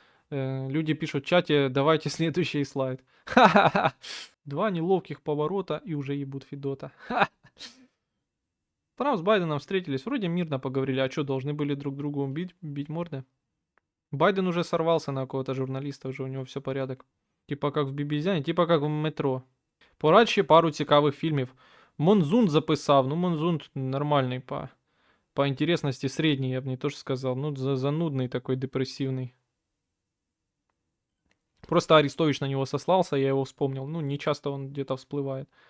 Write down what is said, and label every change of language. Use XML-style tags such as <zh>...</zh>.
<ru>Люди пишут в чате, давайте следующий слайд. Ха-ха-ха. 2 неловких поворота и уже ебут Федота. Трамп с Байденом встретились, вроде мирно поговорили, а что, должны были друг другу бить морды? Байден уже сорвался на кого-то журналиста, уже у него все порядок. Типа как в Бібізяні, типа как в метро.</ru> <uk>Порадь ще пару цікавих фільмів.</uk> <ru>Монзун записав, ну Монзун нормальный по интересности средний, я бы не то что сказал. Ну занудный такой, депрессивный. Просто Арестович на него сослался, я его вспомнил. Ну не часто он где-то всплывает.</ru>